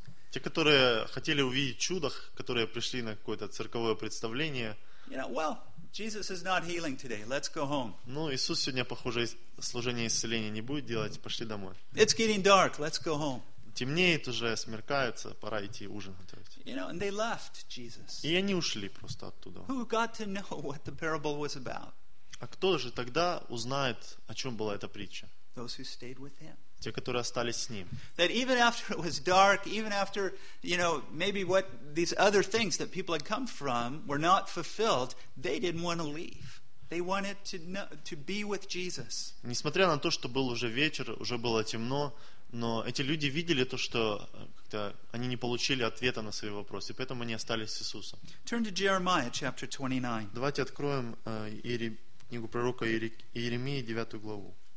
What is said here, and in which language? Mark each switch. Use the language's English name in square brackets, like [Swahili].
[Russian] Те, которые хотели увидеть чудо, которые пришли на какое-то цирковое представление. [English] Jesus is not healing today. Let's go home. [Russian] Ну, Иисус сегодня, похоже, служение исцеления не будет делать, пошли домой. [English] It's getting dark. Let's go home. [Russian] Темнеет уже, смеркается, пора идти ужин готовить. [English] You know, and they left Jesus. [Russian] И они ушли просто оттуда. [English] Who got to know what the parable was about? [Russian] А кто же тогда узнает, о чем была эта притча? [English] Those who stayed with him. [Russian] Те, которые остались с ним. [English] That even after it was dark, even after, you know, maybe what these other things that people had come from were not fulfilled, they didn't want to leave. They wanted to be with Jesus. [Russian] Несмотря на то, что был уже вечер, уже было темно, но эти люди видели то, что как-то они не получили ответа на свои вопросы, поэтому они остались с Иисусом. [English] Turn to Jeremiah chapter 29. [Russian] Давайте откроем книгу пророка Иеремии, 9 главу.